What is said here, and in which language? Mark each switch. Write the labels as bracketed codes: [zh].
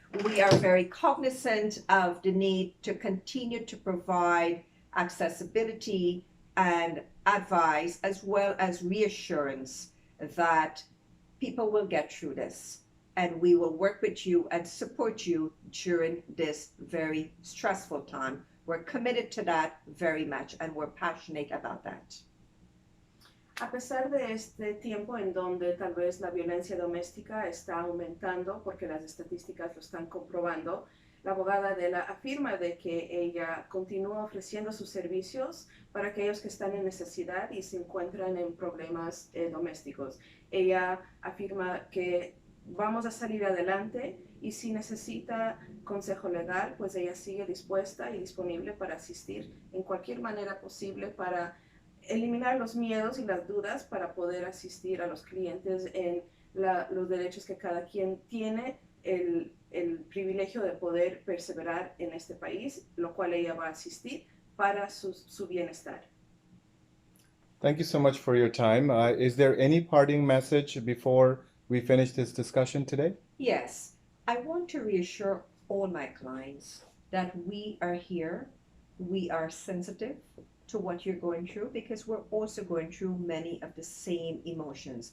[en] We are very cognizant of the need to continue to provide accessibility and advice, as well as reassurance that people will get through this. And we will work with you and support you during this very stressful time. We're committed to that very much, and we're passionate about that. [es] A pesar de este tiempo en donde tal vez la violencia doméstica está aumentando, porque las estadísticas lo están comprobando, la abogada Adela afirma de que ella continúa ofreciendo sus servicios para aquellos que están en necesidad y se encuentran en problemas domésticos. Ella afirma que vamos a salir adelante y si necesita consejo legal, pues ella sigue dispuesta y disponible para asistir en cualquier manera posible para eliminar los miedos y las dudas para poder asistir a los clientes en los derechos que cada quien tiene, el privilegio de poder perseverar en este país, lo cual ella va a asistir para su bienestar. [en] Thank you so much for your time. Is there any parting message before we finish this discussion today? Yes, I want to reassure all my clients that we are here, we are sensitive to what you're going through because we're also going through many of the same emotions.